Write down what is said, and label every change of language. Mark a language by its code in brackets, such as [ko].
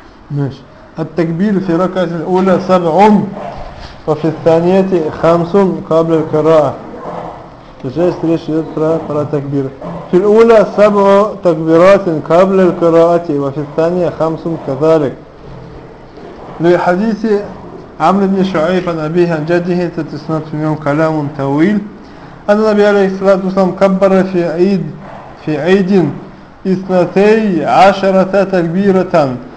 [ar] Значит, التكبير في ركعة الأولى سبع وفي الثانية خمس قبل القراءة. [ru] Здесь речь идет про تكبير. [ar] في الأولى سبع تكبيرات قبل القراءة وفي الثانية خمس كذلك. لحديث عمرو بن شعيب عن أبيه عن جده تتسند في يوم كلام طويل أن النبي عليه الصلاة والسلام كبر في عيد اثنتي عشرة تكبيرة.